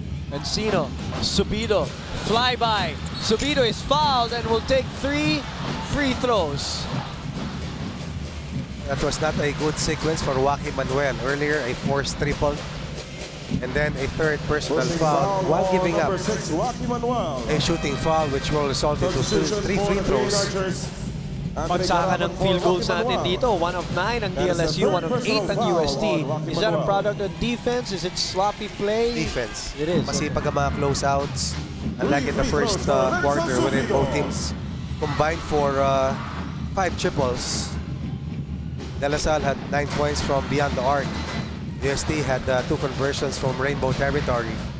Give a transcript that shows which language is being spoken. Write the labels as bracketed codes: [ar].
[en] Cancino, Subido, flyby. Subido is fouled and will take 3 free throws. That was not a good sequence for Joaquin Manuel. Earlier, a forced triple. And then a third personal foul while giving up a shooting foul which will result into 3 free throws. [tl] Pagsakan ng field goals natin dito, 1 of 9 ang DLSU, 1 of 8 ang UST. [en] Is that a product of defense? Is it sloppy play? Defense. It is. [tl] Masipag ang mga closeouts. [en] Unlike in the first quarter when both teams combined for 5 triples. De La Salle had 9 points from beyond the arc. UST had 2 conversions from rainbow territory.